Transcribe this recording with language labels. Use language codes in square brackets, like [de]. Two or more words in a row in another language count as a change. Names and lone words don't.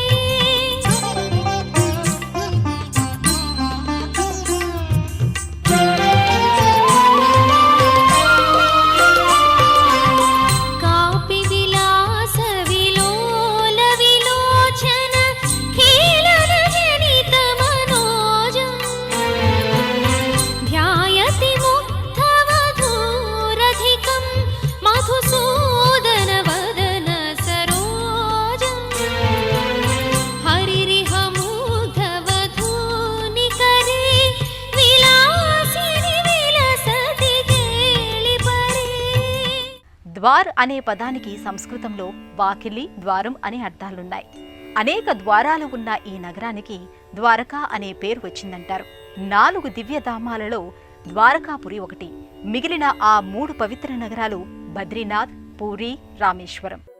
[sa] कापि विलास विलोल विलोचन खेलन जनित मनोजम् ध्यायति मुग्धवधूरधिकं मधुसूदन वदन सरोजम् हरिरिह मुग्धवधूनिकरे विलासिनि विलसति केलिपरे [te] ద్వార్ అనే పదానికి సంస్కృతంలో వాకిలి, ద్వారం అనే అర్థాలున్నాయి. అనేక ద్వారాలు ఉన్న ఈ నగరానికి ద్వారకా అనే పేరు వచ్చిందంటారు. 4 దివ్యధామాలలో ద్వారకాపురి ఒకటి. మిగిలిన ఆ 3 పవిత్ర నగరాలు బద్రీనాథ్, పూరి, రామేశ్వరం.